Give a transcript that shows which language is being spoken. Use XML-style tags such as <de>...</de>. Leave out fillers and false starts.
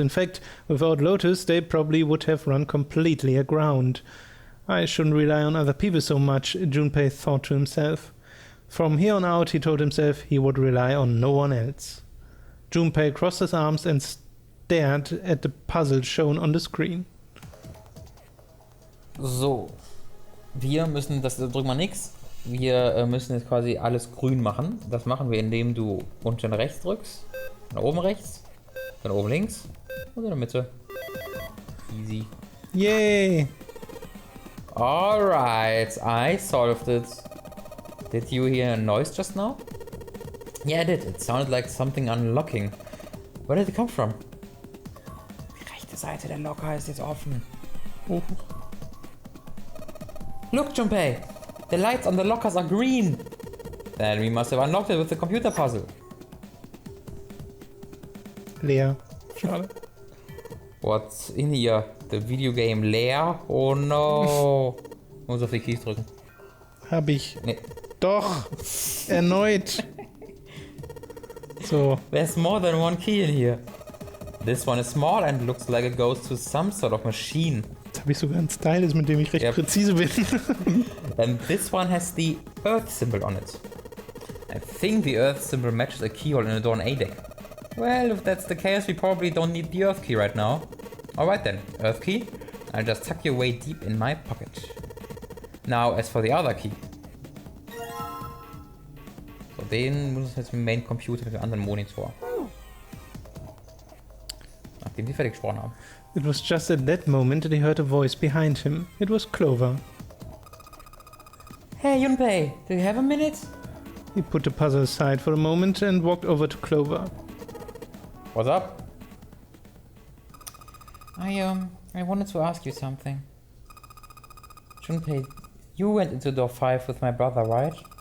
<en>In fact, without Lotus, they probably would have run completely aground. I shouldn't rely on other people so much, Junpei thought to himself. From here on out, he told himself he would rely on no one else. Junpei crossed his arms and stared at the puzzle shown on the screen.</en> <de>So, wir müssen, das drücken wir nix. Wir müssen jetzt quasi alles grün machen. Das machen wir, indem du unten rechts drückst, dann oben rechts, dann oben links und in der Mitte.</de> <en>Easy. Yay! Alright, I solved it. Did you hear a noise just now? Yeah, I did. It sounded like something unlocking. Where did it come from?</en> <de>Die rechte Seite der Locker ist jetzt offen.</de> <en>Look, Junpei! The lights on the lockers are green! Then we must have unlocked it with the computer puzzle.</en> <de>Leer. Schade.</de> <en>What's in here? The video game leer? Oh no!</en> <de>Muss auf die Keys drücken. Hab ich. Nee. Doch. Erneut. So.</de> <en>There's more than one key in here. This one is small and looks like it goes to some sort of machine.</en> <de>Jetzt habe ich sogar einen Stylus, mit dem ich recht präzise bin.</de> <en>And this one has the Earth symbol on it. I think the Earth symbol matches a keyhole in a door on A deck. Well, if that's the case, we probably don't need the Earth key right now. Alright then, Earth key. I'll just tuck you away deep in my pocket. Now, as for the other key.</en> <de>So, den muss ich jetzt mit dem Main Computer mit dem anderen Monitor. Nachdem wir fertig gesprochen haben.</de> <en>It was just at that moment that he heard a voice behind him. It was Clover. Hey, Junpei, do you have a minute? He put the puzzle aside for a moment and walked over to Clover. What's up? I wanted to ask you something. Junpei, you went into door 5 with my brother, right?</en>